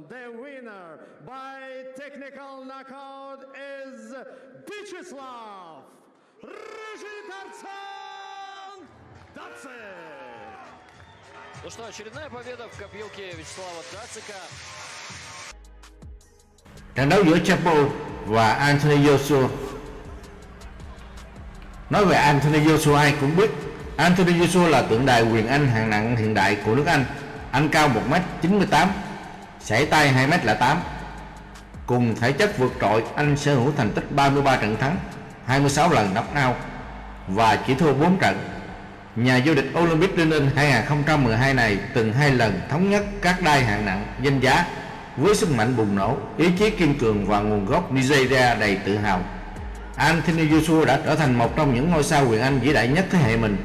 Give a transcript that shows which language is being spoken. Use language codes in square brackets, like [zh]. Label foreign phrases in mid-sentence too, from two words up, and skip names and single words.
[en] The winner by technical knockout is Vyacheslav Dacic. [ru] Ну что, очередная победа в копилке Вячеслава Дацика. [vi] Trận đấu giữa Chapo và Anthony Joshua. Nói về Anthony Joshua ai cũng biết. Anthony Joshua là tượng đài quyền Anh hạng nặng hiện đại của nước Anh. Anh cao 1m98, sải tay 2m08. Cùng thể chất vượt trội, anh sở hữu thành tích 33 trận thắng, 26 lần [en] knock out [vi] và chỉ thua 4 trận. Nhà vô địch Olympic London 2012 này từng 2 lần thống nhất các đai hạng nặng danh giá. Với sức mạnh bùng nổ, ý chí kiên cường và nguồn gốc Nigeria đầy tự hào, Anthony Joshua đã trở thành một trong những ngôi sao quyền Anh vĩ đại nhất thế hệ mình.